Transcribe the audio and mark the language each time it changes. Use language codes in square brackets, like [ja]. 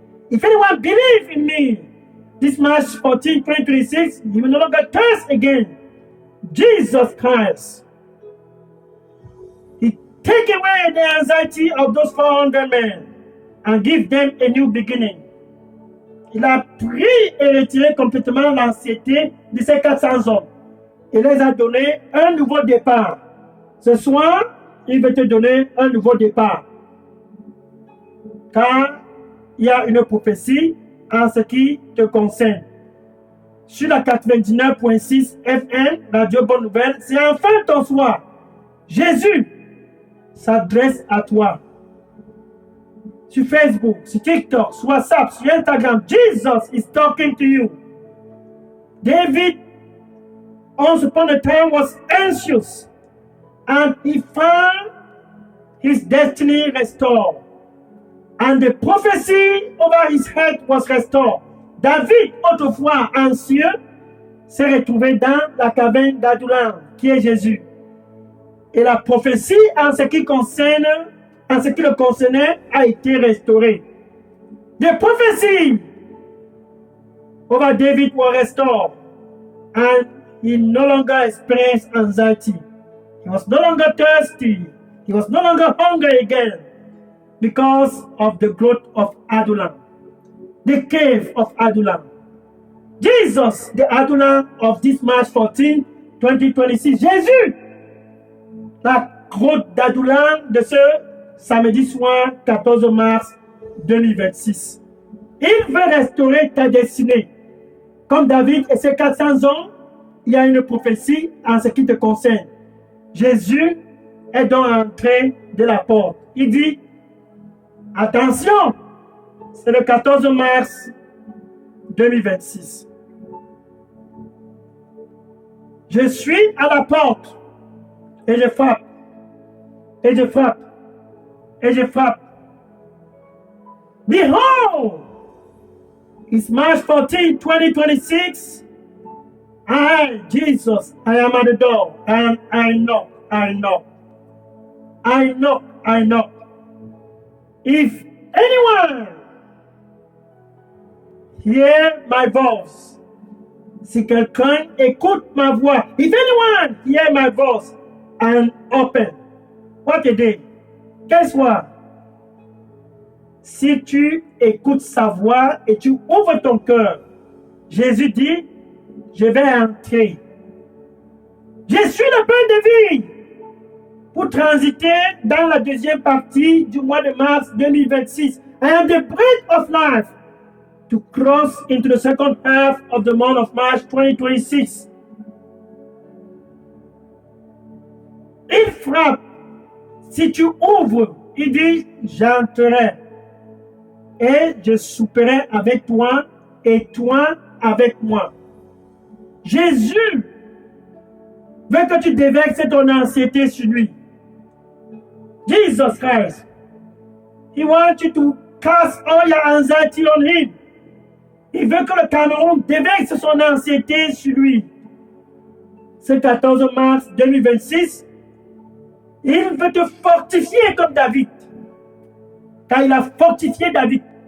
[en] If anyone believes in me, this March 14, 2026, you will no longer thirst again. Jesus Christ. He take away the anxiety of those 400 men and give them a new beginning. [fr] Il a pris et retiré complètement l'anxiété de ces 400 hommes. Il les a donné un nouveau départ. Ce soir, il veut te donner un nouveau départ. Car il y a une prophétie en ce qui te concerne. Sur la 99.6 FM, Radio Bonne Nouvelle, c'est enfin ton soir. Jésus s'adresse à toi. Sur Facebook, sur TikTok, sur WhatsApp, sur Instagram, Jesus is talking to you. [en] David, once upon a time, was anxious. And he found his destiny restored. And the prophecy over his head was restored. [fr] David, autrefois anxieux, s'est retrouvé dans la caverne d'Adullam, qui est Jésus. Et la prophétie en ce qui concerne en ce qui le concernait a été restauré. [en] The prophecy over David was restored, and he no longer experienced anxiety. He was no longer thirsty. He was no longer hungry again because of the growth of Adullam, the cave of Adullam. Jesus, the Adullam of this March 14, 2026. [fr] Jésus, la grotte d'Adullam de ce samedi soir 14 mars 2026. Il veut restaurer ta destinée. Comme David et ses 400 hommes, il y a une prophétie en ce qui te concerne. Jésus est donc entré de la porte. Il dit, attention, c'est le 14 mars 2026. Je suis à la porte et je frappe, et je frappe, et je frappe. [en] Behold, it's March 14, 2026. I, Jesus, I am at the door, and I knock, I knock. I knock, I knock. [fr] If anyone hear my voice, si quelqu'un écoute ma voix, if anyone hear my voice and open, what a day, quel soir, si tu écoutes sa voix et tu ouvres ton cœur, Jésus dit, je vais entrer. Je suis le pain de vie pour transiter dans la deuxième partie du mois de mars 2026. [en] I am the bread of life to cross into the second half of the month of March 2026. [fr] Il frappe. Si tu ouvres, il dit, j'entrerai et je souperai avec toi et toi avec moi. Jésus veut que tu déverses ton anxiété sur lui. [en] Jesus Christ, he wants you to cast all your anxiety on him. [fr] Il veut que le Cameroun déverse son anxiété sur lui. Ce 14 mars 2026, il veut te fortifier comme David. Car il a fortifié David.